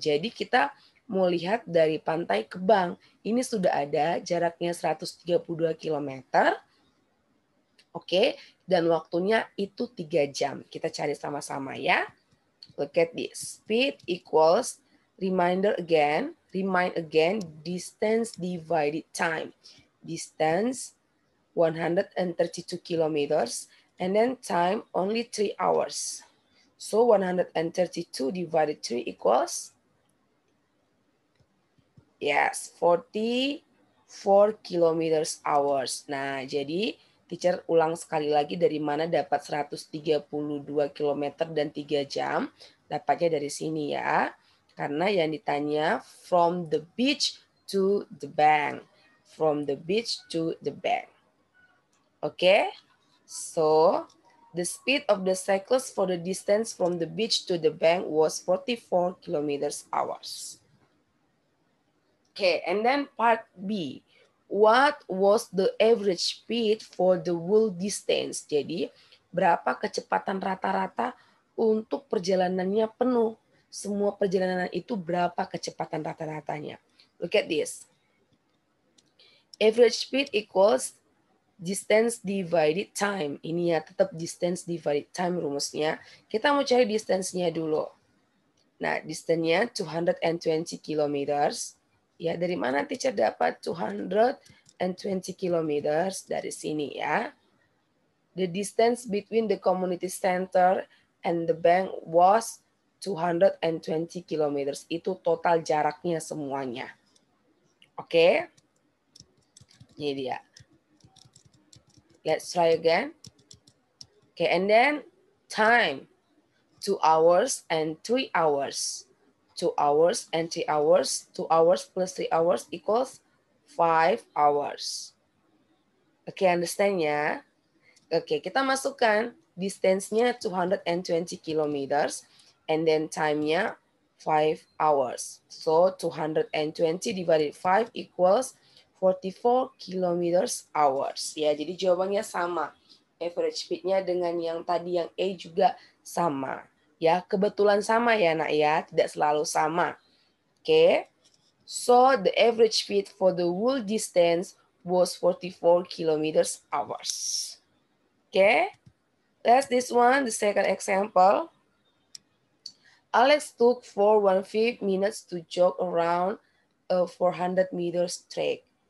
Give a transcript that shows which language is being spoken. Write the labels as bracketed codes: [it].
[id] Jadi kita mau lihat dari pantai ke bank. Ini sudah ada jaraknya 132 km. Oke, dan waktunya itu 3 jam. Kita cari sama-sama ya. [en] Look at this. Speed equals, remind again, distance divided time. Distance 132 kilometers, and then time only 3 hours. So 132 divided 3 equals, yes, 44 kilometers hours. [id] Nah, jadi teacher ulang sekali lagi dari mana dapat 132 km dan 3 jam. Dapatnya dari sini ya. Karena yang ditanya [en] from the beach to the bank. From the beach to the bank. Okay? So, the speed of the cyclist for the distance from the beach to the bank was 44 kilometers hours. Okay, and then part B. What was the average speed for the whole distance? [id] Jadi, berapa kecepatan rata-rata untuk perjalanannya penuh? Semua perjalanan itu berapa kecepatan rata-ratanya? [en] Look at this. Average speed equals distance divided time. [id] Ini ya tetap [en] distance divided time [id] rumusnya. Kita mau cari distance-nya dulu. Nah, distance-nya 220 kilometers. Ya, dari mana teacher dapat 220 kilometers? Dari sini ya. [en] The distance between the community center and the bank was 220 kilometers. [id] Itu total jaraknya semuanya. Oke? Ini dia. [en] Let's try again. Okay, and then time. 2 hours and 3 hours. 2 hours and 3 hours. 2 hours plus 3 hours equals 5 hours. [id] Oke, understand ya? Oke, kita masukkan distance-nya 220 kilometers and then time-nya 5 hours. [en] So 220 divided 5 equals 44 kilometers hours. [id] Ya, jadi jawabannya sama. Average speed-nya dengan yang tadi yang A juga sama. Ya, kebetulan sama ya nak ya, tidak selalu sama. Oke. [en] So the average speed for the whole distance was 44 kilometers hours. Okay. That's this one, the second example. Alex took 4:15 minutes to jog around a 400 meters track.